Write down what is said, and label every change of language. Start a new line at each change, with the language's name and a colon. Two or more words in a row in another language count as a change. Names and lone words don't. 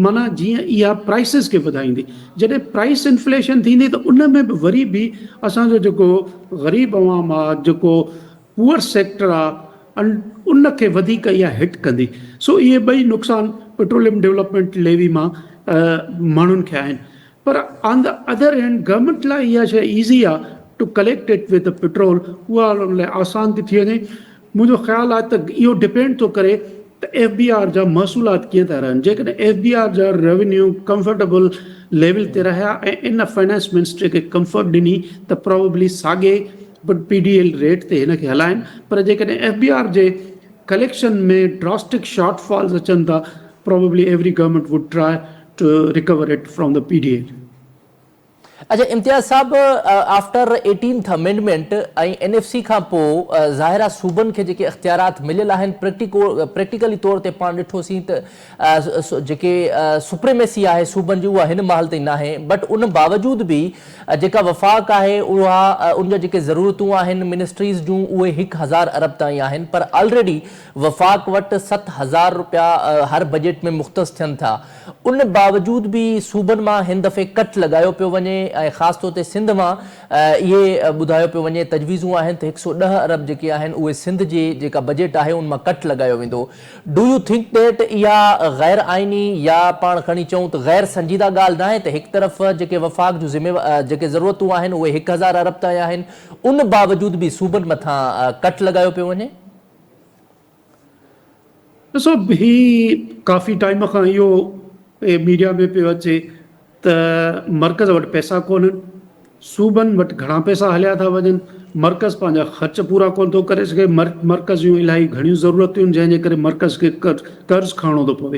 Sindhi: माना जीअं इहा प्राइसिस खे वधाईंदी, जॾहिं प्राइस इन्फ्लेशन थींदी त उन में बि वरी बि असांजो जेको ग़रीब अवाम आहे, जेको पुअर सेक्टर आहे, उन खे वधीक इहा हिट कंदी। सो इहे 2 नुक़सान पेट्रोलियम डेवलपमेंट लेवी मां माण्हुनि खे आहिनि। पर
English: on the other hand
Sindhi: गवर्नमेंट लाइ इहा शइ ईज़ी आहे
English: to collect it with petrol,
Sindhi: उहा उन लाइ आसान थी वञे। मुंहिंजो ख़्यालु आहे त इहो डिपेंड थो करे त FBR जा महसूलात कीअं था रहनि। जेकॾहिं FBR जा रेवेन्यू
English: comfortable level
Sindhi: ते रहिया ऐं इन फाइनेंस मिनिस्ट्री खे कंफर्ट ॾिनी त प्रोबेबली साॻे PDL रेट ते हिन खे हलाइनि। पर जेकॾहिं FBR जे कलेक्शन में
English: drastic shortfalls
Sindhi: अचनि था,
English: probably every government would try to recover it from the PDL.
Sindhi: अच्छा इम्तियाज़ साहब,
English: after 18th amendment
Sindhi: ऐं NFC खां पोइ ज़ाहिर आहे सूबनि खे जेके इख्तियारात मिलियल आहिनि, प्रैक्टिकली तौर ते पाण ॾिठोसीं त जेके सुप्रीमेसी आहे सूबनि जी उहा हिन महल ताईं न आहे। बट उन बावजूद बि जेका वफ़ाक़ आहे उहा उन जा जेके ज़रूरतूं आहिनि मिनिस्ट्रीज़ जूं उहे 1000 अरब ताईं आहिनि, पर ऑलरेडी वफ़ाक़ वटि 7000 रुपया हर बजट में मुख़्तस थियनि था। उन बावजूद बि सूबनि मां हिन दफ़े कट लॻायो पियो वञे ऐं ख़ासि तौर ते सिंध मां इहे ॿुधायो पियो वञे, तजवीज़ूं आहिनि त 110 अरब जेके आहिनि उहे सिंध जी जेका बजट आहे उन मां कट लॻायो वेंदो।
English: do you think that
Sindhi: इहा ग़ैर आइनी या पाण खणी चऊं त ग़ैर संजीदा ॻाल्हि न आहे त हिकु तरफ़ जेके वफ़ाक़ जूं जेके ज़रूरतूं आहिनि उहे 1000 अरब ताईं आहिनि, उन बावजूद बि सूबनि मथां कट लॻायो पियो वञे? ॾिसो, ही काफ़ी टाइम खां इहो मीडिया में पियो अचे त मर्कज़ वटि पैसा कोन्हनि, सूबनि वटि घणा पैसा हलिया था वञनि, मर्कज़ पंहिंजा ख़र्च पूरा कोन थो करे सघे, मर्कज़ जूं इलाही घणियूं ज़रूरतूं आहिनि जंहिंजे करे मर्कज़ खे कर्ज़ खणणो थो पवे।